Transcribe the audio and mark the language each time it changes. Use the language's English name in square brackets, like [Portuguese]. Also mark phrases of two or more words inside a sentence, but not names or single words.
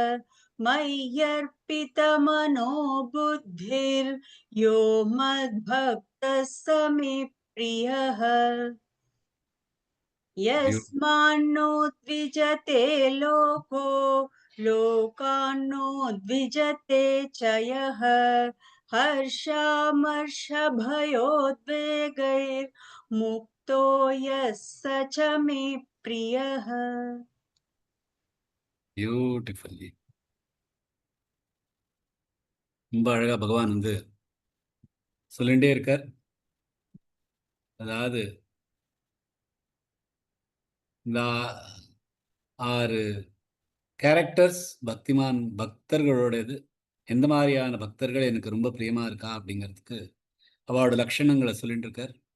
[Sanskrit] मय्यर्पितमनो बुद्धिर्यो मद्भक्तः स मे प्रियः यस्मान्नो द्विजते लोको लोकान्नो द्विजते च यः हर्षामर्षभयोद्वेगैर्मुक्तो यः स च मे प्रियः [Tamil] பியூட்டிஃபுல்லி ரொம்ப அழகா பகவான் வந்து சொல்லிகிட்டே இருக்கார். அதாவது இந்த 6 கேரக்டர்ஸ் பக்திமான் பக்தர்களோடது, எந்த மாதிரியான பக்தர்கள் எனக்கு ரொம்ப பிரியமா இருக்கா அப்படிங்கிறதுக்கு அவளோட லட்சணங்களை சொல்லிட்டு இருக்கார்.